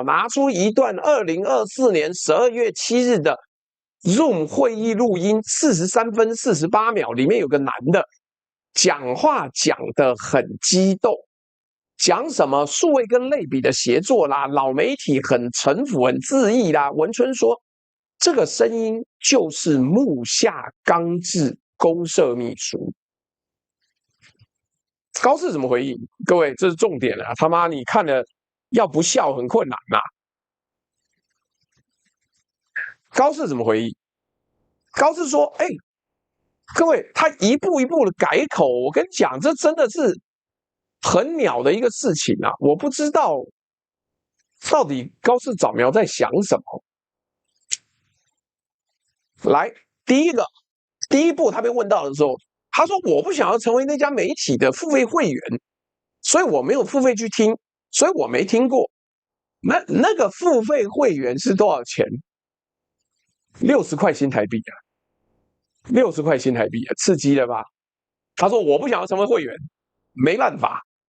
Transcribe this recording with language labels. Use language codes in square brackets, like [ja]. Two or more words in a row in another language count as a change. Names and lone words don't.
[zh] 拿出一段2024年12月7日的 Zoom 會議錄音，43分48秒，裡面有個男的講話講得很激動，講什麼數位跟類比的協作啦，老媒體很陳腐很自意啦。文春說，這個聲音就是木下剛志公設秘書。高市怎麼回應？各位，這是重點啊！他媽，你看了要不笑很困難吶。高市怎麼回應？高市說：“哎，各位，他一步一步的改口，我跟你講，這真的是很鳥的一個事情啊！我不知道到底高市早苗在想什麼。來，第一步，他被問到的時候。” 他說：“我不想要成為那家媒體的付費會員，所以我沒有付費去聽，所以我沒聽過。那個付費會員是多少錢？60塊新台幣啊，60塊新台幣啊，刺激了吧？” 他說：“我不想要成為會員，沒辦法。”